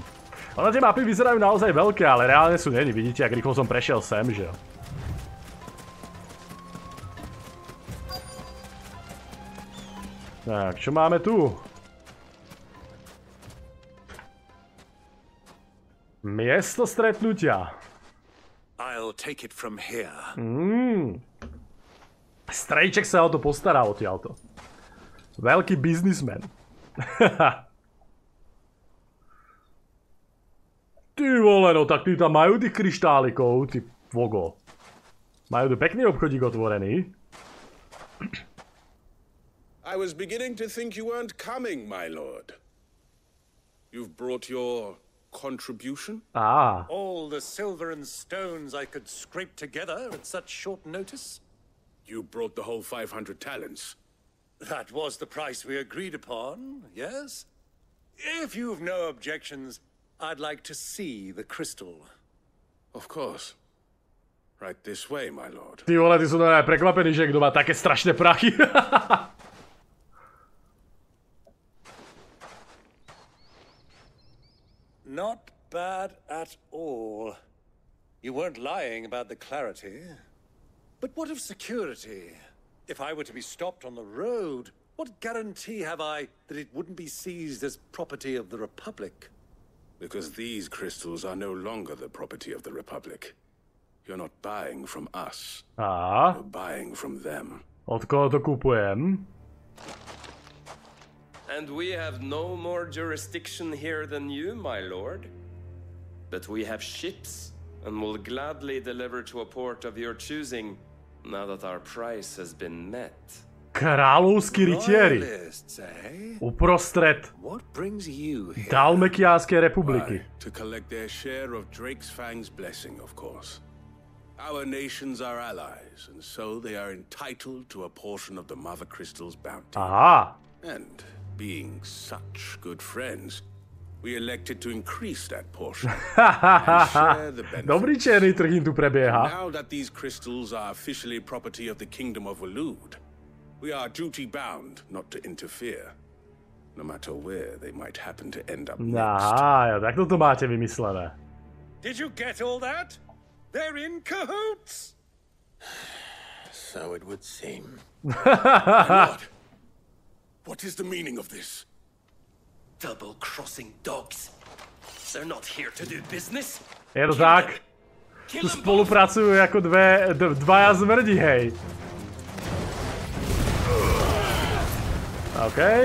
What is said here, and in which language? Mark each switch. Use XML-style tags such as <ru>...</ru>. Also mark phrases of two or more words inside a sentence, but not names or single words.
<sk>Ono tie mapy vyzerajú naozaj veľké, ale reálne sú není. Vidíte, jak rýchlo som prešiel sem, že jo? Tak, čo máme tu? Miesto stretnutia.</sk> <en>I'll take it from here.</en> <sk>Strejček sa o to postará odtiaľto. Veľký biznismen. Ty vole, no tak tí tam majú tých kryštálikov, ty vogo. Majú tu pekný obchodík otvorený.</sk> <en>I was beginning to think you weren't coming, my lord. You've brought your contribution? Ah. All the silver and stones I could scrape together at such short notice? You brought the whole 500 talents. That was the price we agreed upon, yes? If you've no objections, I'd like to see the crystal. Of course. Right this way, my lord.</en> <sk>Ty vole, ty sú aj prekvapení, že kto má také strašné prachy.</sk> <en>Not bad at all. You weren't lying about the clarity. But what of security? If I were to be stopped on the road, what guarantee have I that it wouldn't be seized as property of the Republic? Because these crystals are no longer the property of the Republic. You're not buying from us. You're buying from them.</en> <sk>Od koho to kupujem?</sk> <en>And we have no more jurisdiction here than you, my lord. But we have ships, and will gladly deliver to a port of your choosing, now that our price has been met.</en> <sk>Kráľovskí rytieri. Uprostred Dalmekiánskej republiky.</sk> <en>To collect their share of Drake's Fang's blessing, of course. Our nations are allies, and so they are entitled to a portion of the Mother Crystal's bounty. Aha. And being such good friends, we elected to increase that portion and share the benefits.</en> <sk>Dobrý černý trh im tu prebieha.</sk> <en>Now that these crystals are officially property of the Kingdom of Waloed, we are duty-bound not to interfere, no matter where they might happen to end up next.</en> <sk>Aha, tak toto máte vymyslené.</sk> <en>Did you get all that? They're in cahoots! So it would seem. What is the meaning of this? Double-crossing dogs. They're not here to do business.</en> <sk>Je to tak? Tu spolupracujú jako dvaja zmrdi, hej. OK.</sk>